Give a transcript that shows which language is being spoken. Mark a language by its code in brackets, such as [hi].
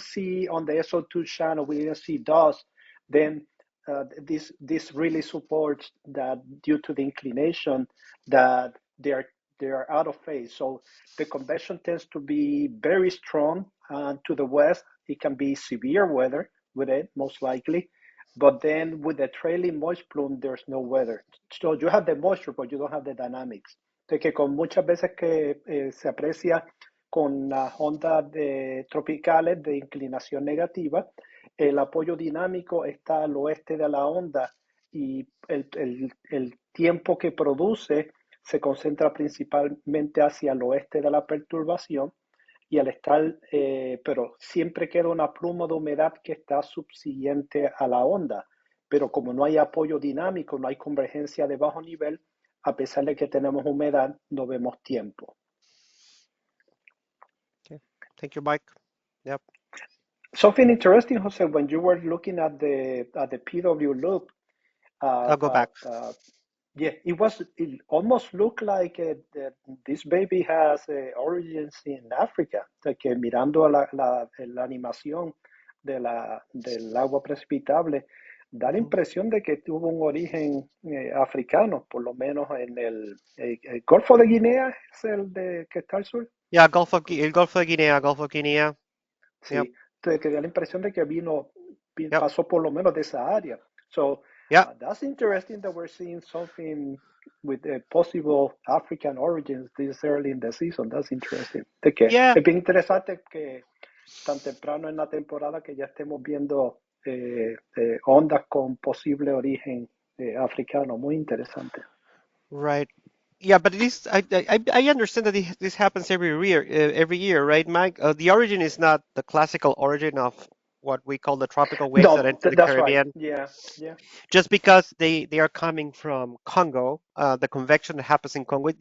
[en] see on the SO2 channel, we didn't see dust, then this really supports that due to the inclination that they are out of phase. So the convection tends to be very strong to the west. It can be severe weather with it, most likely. But then with the trailing moist plume, there's no weather. So you have the moisture, but you don't have the dynamics. [es] De que con muchas veces que se aprecia con las ondas tropicales de inclinación negativa, el apoyo dinámico está al oeste de la onda y el tiempo que produce se concentra principalmente hacia el oeste de la perturbación y al estar, pero siempre queda una pluma de humedad que está subsiguiente a la onda, pero como no hay apoyo dinámico, no hay convergencia de bajo nivel, a pesar de que tenemos humedad, no vemos tiempo. [en] Okay. Thank you, Mike. Yep. Something interesting, Jose, when you were looking at the PW loop, I'll go back. yeah, it almost looked like this baby has origins in Africa. [es] Que mirando la animación del agua precipitable, da la impresión de que tuvo un origen africano, por lo menos en el Golfo de Guinea, es el de que está al sur. Yeah, el Golfo de Guinea, Golfo de Guinea. Sí, [en] Yep. [es] entonces que da la impresión de que [en] Yep. [es] pasó por lo menos de esa área. [en] So Yeah. that's interesting that we're seeing something with possible African origins this early in the season. That's interesting. [es] De que [en] Yeah. [es] es bien interesante que tan temprano en la temporada que ya estemos viendo ondas con posible origen africano. Muy interesante. [en] Right. Yeah, but it is. I understand that this happens every year, right, Mike? The origin is not the classical origin of what we call the tropical waves that No, enter the that's right. Caribbean. Yeah, yeah. Just because they are coming from Congo, the convection that happens in Congo.